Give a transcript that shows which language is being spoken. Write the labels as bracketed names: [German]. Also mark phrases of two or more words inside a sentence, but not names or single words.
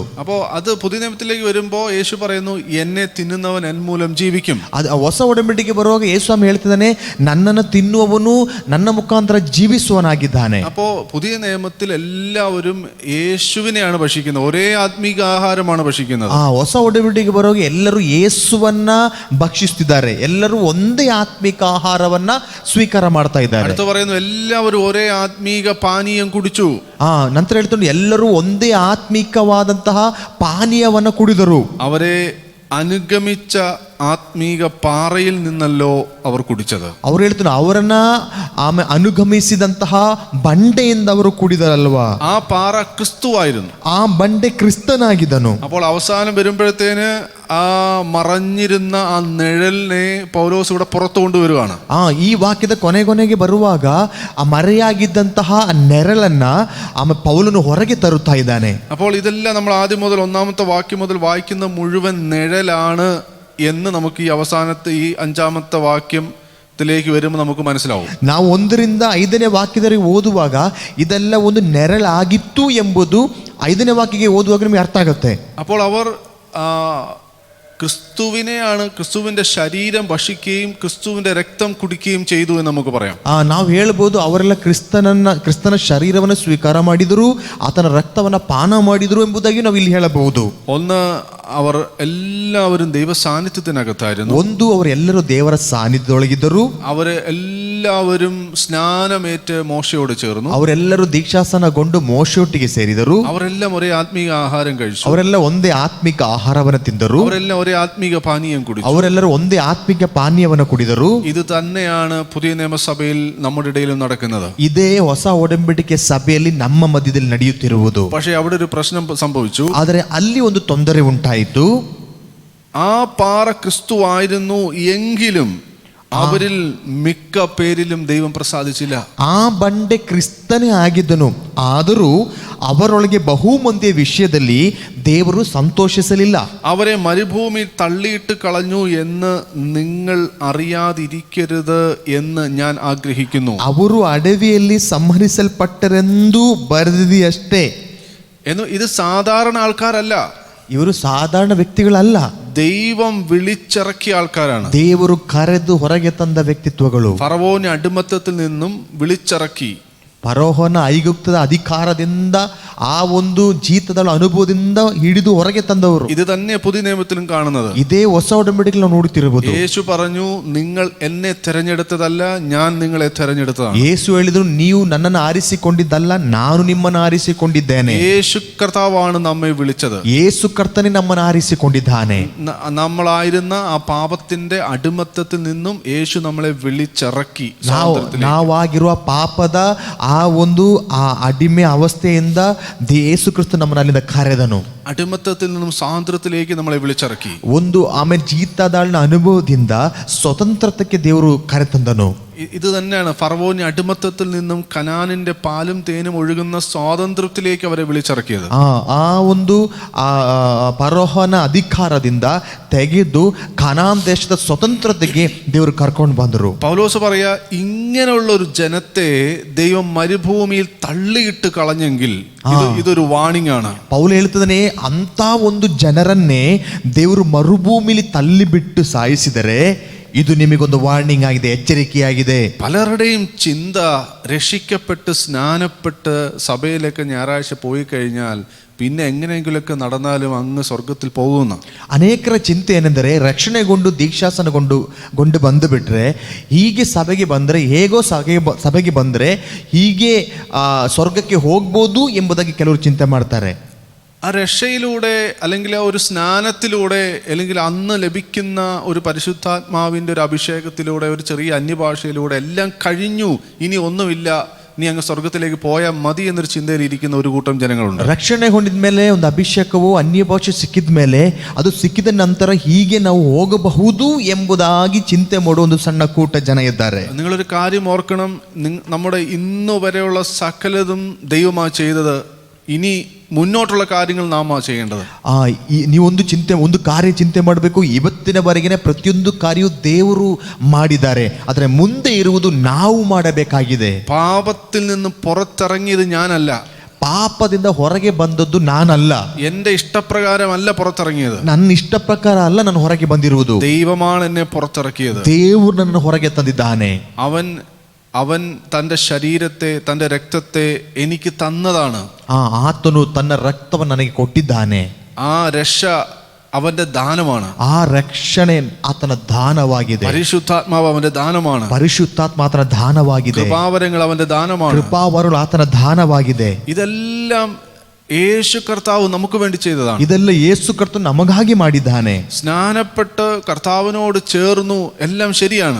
[Malayalam] അപ്പോ അത് പുതിയ നിയമത്തിലേക്ക് വരുമ്പോ യേശു പറയുന്നു, എന്നെ തിന്നുന്നവൻ എൻ മൂലം ജീവിക്കും. [Kannada] ಅದು ಹೊಸ ಒಡಂಬಡಿಕೆ ಬರುವಾಗ ಯೇಸುಸ್ವಾಮಿ ಹೇಳ್ತಿದ್ದಾನೆ, ನನ್ನನ್ನು ತಿನ್ನುವವನು ನನ್ನ ಮುಖಾಂತರ ಜೀವಿಸುವನಾಗಿದ್ದಾನೆ. [Malayalam] അപ്പോ പുതിയ നിയമത്തിൽ എല്ലാവരും യേശുവിനെയാണ് ഭക്ഷിക്കുന്നത്, ഒരേ ആത്മീക ആഹാരമാണ് ഭക്ഷിക്കുന്നത്. [Kannada] ಹೊಸ ಒಡಂಬಡಿಕೆ ಬರುವಾಗ ಎಲ್ಲರೂ ಯೇಸುವನ್ನ ಭಕ್ಷಿಸುತ್ತಿದ್ದಾರೆ, ಎಲ್ಲರೂ ಒಂದೇ ಆತ್ಮಿಕ ಆಹಾರವನ್ನ ಸ್ವೀಕಾರ ಮಾಡ್ತಾ ಇದ್ದಾರೆ. [Malayalam] അടുത്ത് പറയുന്നു, എല്ലാവരും ഒരേ ആത്മീക പാനീയം കുടിച്ചു. [Kannada] ನಂತರ ಹೇಳ್ಕೊಂಡು ಎಲ್ಲರೂ ಒಂದೇ ಆತ್ಮಿಕವಾದಂತಹ ಪಾನೀಯವನ್ನ ಕುಡಿದರು. [Malayalam] അവരെ അനുഗമിച്ച ആത്മീക പാറയിൽ നിന്നല്ലോ അവർ കുടിച്ചത്. [Kannada] ಅವ್ರು ಹೇಳ್ತಾರೆ, ಅವರನ್ನ ಅನುಗಮಿಸಿದಂತಹ ಬಂಡೆಯಿಂದ ಅವರು ಕುಡಿದರಲ್ವಾ. [Malayalam] ആ പാറ ക്രിസ്തുവായിരുന്നു, [Kannada] ಆ ಬಂಡೆ ಕ್ರಿಸ್ತನಾಗಿದ್ದನು. [Malayalam] അപ്പോൾ അവസാനം വരുമ്പോഴത്തേന് ആ മറഞ്ഞിരുന്ന ആ നിഴലിനെ പൗലോസ് ഇവിടെ പുറത്തു കൊണ്ടുവരുവാണ്. [Kannada] ಈ ವಾಕ್ಯದ ಕೊನೆಗೆ ಬರುವಾಗ ಆ ಮರೆಯಾಗಿದ್ದಂತಹ ನೆರಳನ್ನ ಆಮೇಲೆ ಪೌಲನು ಹೊರಗೆ ತರುತ್ತಾ ಇದ್ದಾನೆ. [Malayalam] അപ്പോൾ ഇതെല്ലാം നമ്മൾ ആദ്യം മുതൽ ഒന്നാമത്തെ വാക്യം മുതൽ വായിക്കുന്ന മുഴുവൻ നിഴലാണ് എന്ന് നമുക്ക് ഈ അവസാനത്തെ ഈ 5ാമത്തെ വാക്യത്തിലേക്ക് വരുമ്പോൾ നമുക്ക് മനസ്സിലാവും. [Kannada] ನಾವು 1ರಿಂದ 5ನೇ ವಾಕ್ಯದವರೆಗೆ ಓದುವಾಗ ಇದೆಲ್ಲ ಒಂದು ನೆರಳಾಗಿತ್ತು ಎಂಬುದು 5ನೇ ವಾಕ್ಯಕ್ಕೆ ಓದುವಾಗ ನಮಗೆ ಅರ್ಥ ಆಗುತ್ತೆ. [Malayalam] അപ്പോൾ അവർ ക്രിസ്തുവിനെയാണ്, ക്രിസ്തുവിന്റെ ശരീരം ഭക്ഷിക്കുകയും ക്രിസ്തുവിന്റെ രക്തം കുടിക്കുകയും ചെയ്തു എന്ന് നമുക്ക് പറയാം. [Kannada] ನಾವು ಹೇಳ್ಬೋದು, ಅವರೆಲ್ಲ ಕ್ರಿಸ್ತನ ಶರೀರವನ್ನು ಸ್ವೀಕಾರ ಮಾಡಿದರು, ಆತನ ರಕ್ತವನ್ನ ಪಾನ ಮಾಡಿದರು ಎಂಬುದಾಗಿ ನಾವು ಇಲ್ಲಿ ಹೇಳಬಹುದು. [Malayalam] ഒന്ന്, അവർ എല്ലാവരും ദൈവ സാന്നിധ്യത്തിനകത്തായിരുന്നു. [Kannada] ಒಂದು, ಅವರೆಲ್ಲರೂ ದೇವರ ಸಾನ್ನಿಧ್ಯದೊಳಗಿದ್ದರು. [Malayalam] അവര് എല്ലാവരും സ്നാനമേറ്റ് മോശയോട് ചേർന്നു. [Kannada] ಅವರೆಲ್ಲರೂ ದೀಕ್ಷಾಸನಗೊಂಡು ಮೋಶೆಯೊಟ್ಟಿಗೆ ಸೇರಿದರು. [Malayalam] അവരെല്ലാം ഒരേ ആത്മീക ആഹാരം കഴിച്ചു. [Kannada] ಅವರೆಲ್ಲ ಒಂದೇ ಆತ್ಮಿಕ ಆಹಾರವನ್ನು ತಿಂದರು. [Malayalam] അവരെല്ലാം ഒരേ ആത്മീക പാനീയം കുടിച്ചു. [Kannada] ಅವರೆಲ್ಲರೂ ಒಂದೇ ಆತ್ಮಿಕ ಪಾನೀಯವನ್ನು ಕುಡಿದರು. [Malayalam] ഇത് തന്നെയാണ് പുതിയ നിയമസഭയിൽ നമ്മുടെ ഇടയിലും നടക്കുന്നത്. [Kannada] ಇದೇ ಹೊಸ ಒಡಂಬಡಿಕೆ ಸಭೆಯಲ್ಲಿ ನಮ್ಮ ಮಧ್ಯದಲ್ಲಿ ನಡೆಯುತ್ತಿರುವುದು. [Malayalam] പക്ഷേ അവിടെ ഒരു പ്രശ്നം സംഭവിച്ചു. [Kannada] ಆದರೆ ಅಲ್ಲಿ ಒಂದು ತೊಂದರೆ ಉಂಟಾಯಿತು. [Malayalam] ആ പാറ ക്രിസ്തുവായിരുന്നു എങ്കിലും അവരിൽ മിക്ക പേരിലും ദൈവം പ്രസാദിച്ചില്ല. [Kannada] ಆ ಬಂಡೆ ಕ್ರಿಸ್ತನೇ ಆಗಿದ್ದನು, ಆದರೂ ಅವರೊಳಗೆ ಬಹುಮಂದಿಯ ವಿಷಯದಲ್ಲಿ ದೇವರು ಸಂತೋಷಿಸಲಿಲ್ಲ. [Malayalam] അവരെ മരുഭൂമി തള്ളിയിട്ട് കളഞ്ഞു എന്ന് നിങ്ങൾ അറിയാതിരിക്കരുത് എന്ന് ഞാൻ ആഗ്രഹിക്കുന്നു. [Kannada] ಅವರು ಅಡವಿಯಲ್ಲಿ ಸಂಹರಿಸಲ್ಪಟ್ಟರೆಂದು ಬರೆದಿದೆಯಷ್ಟೇ. [Malayalam] എന്ന് ഇത് സാധാരണ ആൾക്കാരല്ല, [Kannada] ಇವರು ಸಾಧಾರಣ ವ್ಯಕ್ತಿಗಳಲ್ಲ, [Malayalam] ദൈവം വിളിച്ചിറക്കിയ ആൾക്കാരാണ്. [Kannada] ದೇವರು ಕರೆದು ಹೊರಗೆ ತಂದ ವ್ಯಕ್ತಿತ್ವಗಳು. [Malayalam] ഫറവോന്റെ അടിമത്തത്തിൽ നിന്നും വിളിച്ചിറക്കി, [Kannada] ಫರೋಹನ ಐಗುಪ್ತದ ಅಧಿಕಾರದಿಂದ ಆ ಒಂದು ಜೀತದ ಅನುಭವದಿಂದ ಹಿಡಿದು ಹೊರಗೆ ತಂದವರು. [Malayalam] ഇത് തന്നെ പുതിയ നിയമത്തിലും കാണുന്നത്. [Kannada] ಇದೇ ಹೊಸ ಒಡಂಬಡಿಕೆಯಲ್ಲಿ ನಾವು ನೋಡುತ್ತಿರಬಹುದು. [Malayalam] യേശു പറഞ്ഞു, നിങ്ങൾ എന്നെ തെരഞ്ഞെടുത്തതല്ല, ഞാൻ നിങ്ങളെ തെരഞ്ഞെടുത്തതാണ്. [Kannada] ಯೇಸು ಹೇಳಿದ್ರು, ನೀವು ನನ್ನನ್ನು ಆರಿಸಿಕೊಂಡಿದ್ದಲ್ಲ, ನಾನು ನಿಮ್ಮನ್ನು ಆರಿಸಿಕೊಂಡಿದ್ದೇನೆ. [Malayalam] യേശു കർത്താവാണ് നമ്മെ വിളിച്ചത്. [Kannada] ಯೇಸು ಕರ್ತನೇ ನಮ್ಮನ್ನು ಆರಿಸಿಕೊಂಡಿದ್ದಾನೆ. [Malayalam] നമ്മളായിരുന്ന ആ ಪಾಪത്തിന്റെ അടിമത്തത്തിൽ നിന്നും യേശു നമ്മളെ വിളിച്ചിറക്കി. [Kannada] ನಾವಾಗಿರುವ ಪಾಪದ ಆ ಒಂದು ಅಡಿಮೆ ಅವಸ್ಥೆಯಿಂದ ಯೇಸು ಕ್ರಿಸ್ತ ನಮ್ಮನ್ನು ಅಲ್ಲಿಂದ ಕರೆದನು. [Malayalam] അടിമത്തത്തിൽ നിന്നും സ്വാതന്ത്ര്യത്തിലേക്ക് നമ്മളെ വിളിച്ചിറക്കി. [Kannada] ಒಂದು ಆಮೇಲೆ ಜೀತದಾಳಿನ ಅನುಭವದಿಂದ ಸ್ವತಂತ್ರತೆಗೆ ದೇವರು ಕರೆತಂದನು. [Malayalam] ഇത് തന്നെയാണ് ഫറവോന്റെ അടിമത്തത്തിൽ നിന്നും കനാനിന്റെ പാലും തേനും ഒഴുകുന്ന സ്വാതന്ത്ര്യത്തിലേക്ക് അവരെ വിളിച്ചിറക്കിയത്. [Kannada] ಆ ಒಂದು ಫರೋಹನ ಅಧಿಕಾರದಿಂದ ತೆಗೆದು ಕನಾನ್ ದೇಶದ ಸ್ವತಂತ್ರತೆಗೆ ದೇವರು ಕರ್ಕೊಂಡು ಬಂದರು. [Malayalam] പൗലോസ് പറയാ, ഇങ്ങനെയുള്ള ഒരു ജനത്തെ ദൈവം മരുഭൂമിയിൽ തള്ളിയിട്ട് കളഞ്ഞെങ്കിൽ ഇതൊരു വാണിംഗ് ആണ്. [Kannada] ಪೌಲ ಹೇಳ್ತಿದ್ದಾನೆ, ಅಂತ ಒಂದು ಜನರನ್ನೇ ದೇವರು ಮರುಭೂಮಿಲಿ ತಳ್ಳಿಬಿಟ್ಟು ಸಾಯಿಸಿದರೆ ಇದು ನಿಮಗೊಂದು ವಾರ್ನಿಂಗ್ ಆಗಿದೆ, ಎಚ್ಚರಿಕೆಯಾಗಿದೆ. [Malayalam] പലരുടെയും ചിന്ത രക്ഷിക്കപ്പെട്ട് സ്നാനപ്പെട്ട് സഭയിലേക്ക് ഞായറാഴ്ച പോയി കഴിഞ്ഞാൽ പിന്നെ എങ്ങനെയെങ്കിലുമൊക്കെ നടന്നാലും അങ്ങ് സ്വർഗത്തിൽ പോകുന്ന [Kannada] ಅನೇಕರ ಚಿಂತೆ ಏನೆಂದರೆ, ರಕ್ಷಣೆಗೊಂಡು ದೀಕ್ಷಾಸನಗೊಂಡು ಬಂದು ಬಿಟ್ರೆ, ಹೀಗೆ ಸಭೆಗೆ ಬಂದರೆ, ಹೇಗೋ ಸಭೆಗೆ ಬಂದರೆ ಹೀಗೆ ಸ್ವರ್ಗಕ್ಕೆ ಹೋಗ್ಬೋದು ಎಂಬುದಾಗಿ ಕೆಲವರು ಚಿಂತೆ ಮಾಡ್ತಾರೆ. [Malayalam] ആ രക്ഷയിലൂടെ അല്ലെങ്കിൽ ആ ഒരു സ്നാനത്തിലൂടെ അല്ലെങ്കിൽ അന്ന് ലഭിക്കുന്ന ഒരു പരിശുദ്ധാത്മാവിൻ്റെ ഒരു അഭിഷേകത്തിലൂടെ ഒരു ചെറിയ അന്യഭാഷയിലൂടെ എല്ലാം കഴിഞ്ഞു, ഇനി ഒന്നുമില്ല, നീ അങ്ങ് സ്വർഗത്തിലേക്ക് പോയാൽ മതി എന്നൊരു ചിന്തയിൽ ഇരിക്കുന്ന ഒരു കൂട്ടം ജനങ്ങളുണ്ട്. [Kannada] ರಕ್ಷಣೆ ಹೊಂದಿದ ಮೇಲೆ ಒಂದು ಅಭಿಷೇಕವು ಅನ್ಯ ಭಾಷೆ ಸಿಕ್ಕಿದ ಮೇಲೆ ಅದು ಸಿಕ್ಕಿದ ನಂತರ ಹೀಗೆ ನಾವು ಹೋಗಬಹುದು ಎಂಬುದಾಗಿ ಚಿಂತೆ ಮಾಡುವ ಒಂದು ಸಣ್ಣ ಕೂಟ ಜನ ಇದ್ದಾರೆ. [Malayalam] നിങ്ങളൊരു കാര്യം ഓർക്കണം, നമ്മുടെ ഇന്നു വരെയുള്ള സകലതും ദൈവമാണ് ചെയ്തത്. ഇനി മുന്നോട്ടുള്ള കാര്യങ്ങൾ നാം ചെയ്യേണ്ടത്. [Kannada] ನೀವೊಂದು ಒಂದು ಕಾರ್ಯ ಚಿಂತೆ ಮಾಡಬೇಕು. ಇವತ್ತಿನವರೆಗಿನ ಪ್ರತಿಯೊಂದು ಕಾರ್ಯವು ದೇವರು ಮಾಡಿದ್ದಾರೆ, ಆದರೆ ಮುಂದೆ ಇರುವುದು ನಾವು ಮಾಡಬೇಕಾಗಿದೆ. [Malayalam] പാപത്തിൽ നിന്ന് പുറത്തിറങ്ങിയത് ഞാനല്ല, [Kannada] ಪಾಪದಿಂದ ಹೊರಗೆ ಬಂದದ್ದು ನಾನಲ್ಲ, [Malayalam] എന്റെ ഇഷ്ടപ്രകാരമല്ല പുറത്തിറങ്ങിയത്, [Kannada] ನನ್ನ ಇಷ್ಟ ಪ್ರಕಾರ ಅಲ್ಲ ನಾನು ಹೊರಗೆ ಬಂದಿರುವುದು. [Malayalam] ദൈവമാണ് എന്നെ പുറത്തിറക്കിയത്. [Kannada] ದೇವರು ನನ್ನ ಹೊರಗೆ ತಂದಿದ್ದಾನೆ. [Malayalam] അവൻ തൻ്റെ ശരീരത്തെ, തൻ്റെ രക്തത്തെ എനിക്ക് തന്നതാണ്. [Kannada] ಆತನು ತನ್ನ ರಕ್ತವನ್ನು ನನಗೆ ಕೊಟ್ಟಿದ್ದಾನೆ. [Malayalam] ആ രക്ഷ അവന്റെ ദാനമാണ്. [Kannada] ಆ ರಕ್ಷಣೆ ಆತನ ದಾನವಾಗಿದೆ. [Malayalam] പരിശുദ്ധാത്മാവ് അവന്റെ ദാനമാണ്. [Kannada] ಪರಿಶುದ್ಧಾತ್ಮ ಆತನ ದಾನವಾಗಿದೆ. [Malayalam] കൃപാവരങ്ങൾ അവന്റെ ദാനമാണ്. [Kannada] ಕೃಪಾವರಗಳು ಆತನ ದಾನವಾಗಿದೆ. [Malayalam] ഇതെല്ലാം യേശു കർത്താവ് നമുക്ക് വേണ്ടി ചെയ്തതാണ്. [Kannada] ಇದೆಲ್ಲ ಯೇಸು ಕರ್ತನು ನಮಗಾಗಿ ಮಾಡಿದ್ದಾನೆ. [Malayalam] സ്നാനപ്പെട്ട് കർത്താവിനോട് ചേർന്നു, എല്ലാം ശരിയാണ്.